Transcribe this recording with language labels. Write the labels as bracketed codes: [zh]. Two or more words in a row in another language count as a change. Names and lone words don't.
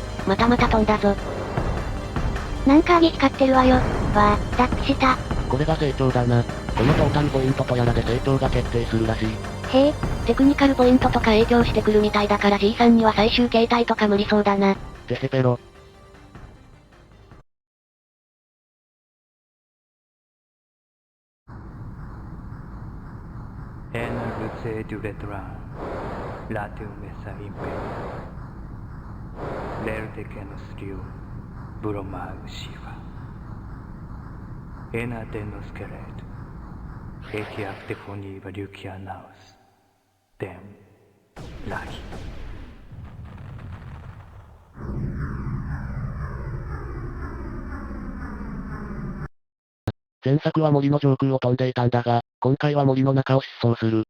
[ja] また飛んだぞ。なんか光ってるわよ。わあ、脱皮した。これが成長だな。このトータルポイントとやらで成長が決定するらしい。へえ、テクニカルポイントとか影響してくるみたいだから G さんには最終形態とか無理そうだな。てへぺろ。 Ena luce du retran, latu mesa imperia. Lerte que nos dio, bromag shiva. Ena de nos queret, eki actefoni valukia naus. Dem, lagi. 前作は森の上空を飛んでいたんだが、今回は森の中を疾走する。